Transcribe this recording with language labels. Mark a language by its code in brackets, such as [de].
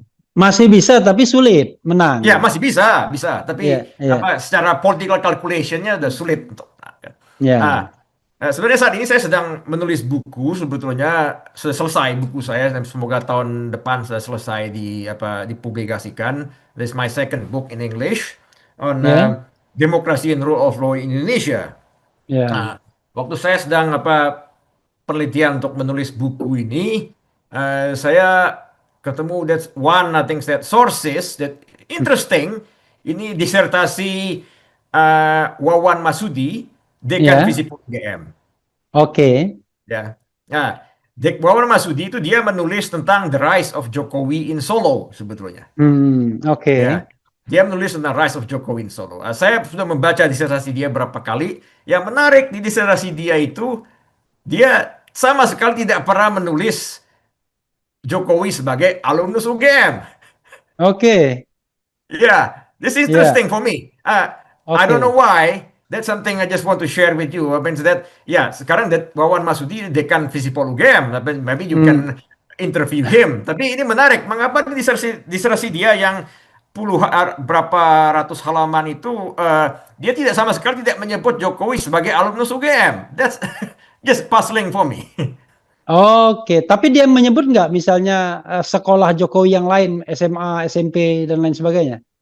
[id] Masih bisa tapi sulit menang. Ya masih bisa, tapi secara political calculationnya udah sulit untuk menang kan. Sebenarnya saat ini saya sedang menulis buku, sebetulnya sudah selesai buku saya dan semoga tahun depan sudah selesai dipublikasikan. [en] This is my second book in English on Demokrasi and Rule of Law in Indonesia. [id] Waktu saya sedang penelitian untuk menulis buku ini, saya ketemu [en] that one that sources that interesting. [id] Ini disertasi Wawan Masudi, dekan Visipol UGM. Ya. Nah, Wawan Masudi itu dia menulis tentang [en] the rise of Jokowi in Solo [id] sebetulnya. Ya. Dia menulis tentang [en] Rise of Jokowi in Solo. [id] Saya sudah membaca disertasi dia berapa kali. Yang menarik di disertasi dia itu, dia sama sekali tidak pernah menulis Jokowi sebagai alumnus UGM. [en] Yeah, this is interesting for me. I don't know why. That's something I just want to share with you. [id] Sekarang Wawan Masudi dekan Visipol UGM. [en] Maybe you can interview him. [id] Tapi ini menarik. Mengapa di disertasi dia yang berapa ratus halaman itu dia tidak sama sekali tidak menyebut Jokowi sebagai alumnus UGM. [en] That's just puzzling for me. [id] Tapi dia menyebut nggak misalnya sekolah Jokowi yang lain, SMA, SMP dan lain sebagainya?